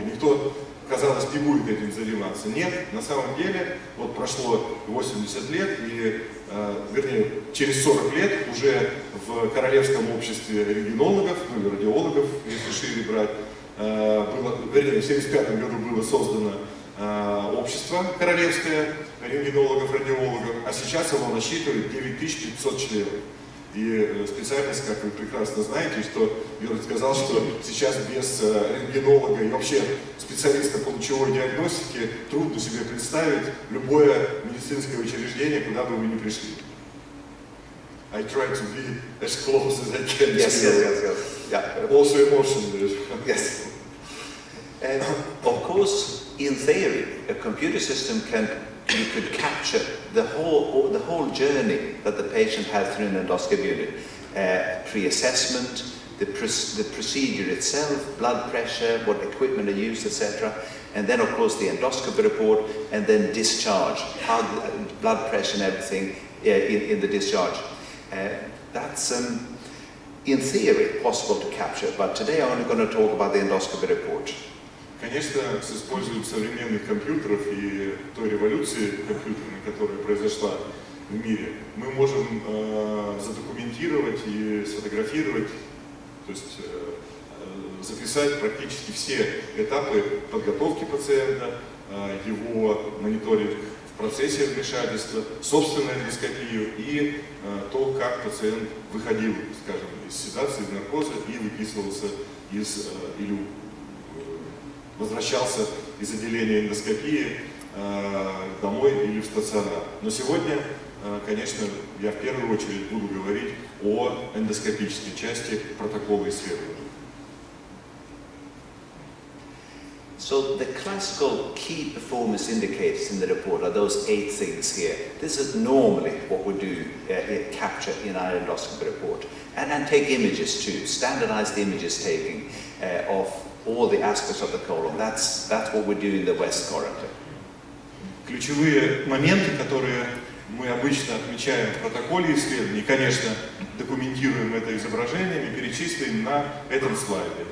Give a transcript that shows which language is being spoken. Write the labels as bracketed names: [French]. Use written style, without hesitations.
[Russian] Никто, казалось, не будет этим заниматься. Нет, на самом деле, вот прошло 80 лет, и, вернее, через 40 лет уже в Королевском обществе рентгенологов, или радиологов, если шире брать, вернее, в 1975 году было создано общество королевское рентгенологов, радиологов, а сейчас его насчитывает 9500 членов. И специальность, как вы прекрасно знаете, что Бьорн сказал, что сейчас без рентгенолога и вообще специалиста по лучевой диагностике трудно себе представить любое медицинское учреждение, куда бы вы ни пришли. [English] I try to be as close as I can. Yes. Yeah. Also emotionally. Yes. And of course, in theory, a computer system you could capture the whole journey that the patient has through an endoscopy unit. Pre-assessment, the procedure itself, blood pressure, what equipment are used, etc. And then, of course, the endoscopy report, and then discharge, how the blood pressure and everything in the discharge. That's, in theory, possible to capture, but today I'm only going to talk about the endoscopy report. [Russian] Конечно, с использованием современных компьютеров и той революции компьютерной, которая произошла в мире, мы можем задокументировать и сфотографировать, то есть записать практически все этапы подготовки пациента, его мониторинг в процессе вмешательства, собственную эндоскопию и то, как пациент выходил, скажем, из седации, из наркоза и выписывался или возвращался из отделения эндоскопии домой или в стационар. Но сегодня, конечно, я в первую очередь буду говорить о эндоскопической части протокола исследования. [English] So the classical key performance indicators in the report are those 8 things here. This is normally what we do capture in our endoscopy report. And take images too, standardized images taking of all the aspects of the colon. That's what we do in the West currently. [Russian] Ключевые моменты, которые мы обычно отмечаем в протоколе исследований, конечно, документируем это изображениями, перечислим на этом слайде.